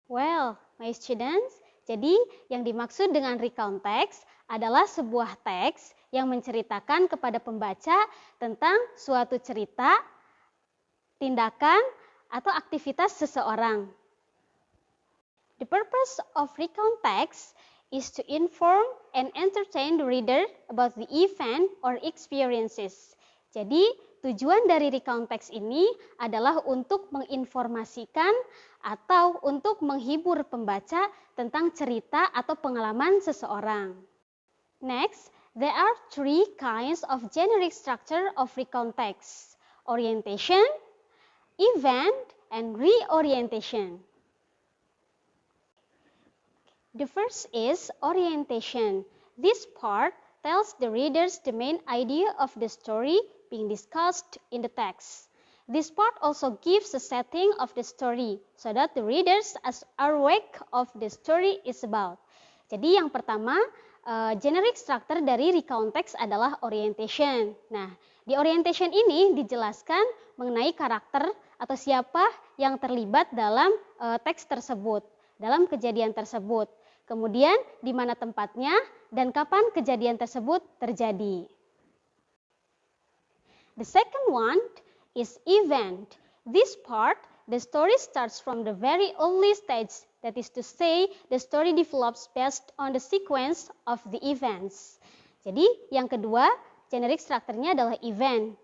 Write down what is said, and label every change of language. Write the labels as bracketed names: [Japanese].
[Indonesian] Well, my students, jadi yang dimaksud dengan recount text adalah sebuah teks yang menceritakan kepada pembaca tentang suatu cerita, tindakan, atau aktivitas seseorang. [English] The purpose of recount text is to inform and entertain the reader about the event or experiences. [Indonesian] Jadi, tujuan dari recount text ini adalah untuk menginformasikan atau untuk menghibur pembaca tentang cerita atau pengalaman seseorang. [English] Next, there are three kinds of generic structure of recount text: orientation, event, and reorientation. The first is orientation. This part tells the readers the main idea of the story being discussed in the text. This part also gives a setting of the story so that the readers are aware of the story is about. [Indonesian] Jadi yang pertama, generic structure dari recount text adalah orientation. Nah, di orientation ini dijelaskan mengenai karakter atau siapa yang terlibat dalam teks tersebut, dalam kejadian tersebut. Kemudian di mana tempatnya dan kapan kejadian tersebut terjadi. [English] The second one is event. This part, the story starts from the very early stage. That is to say, the story develops based on the sequence of the events. [Indonesian] Jadi yang kedua, generic structure-nya adalah event.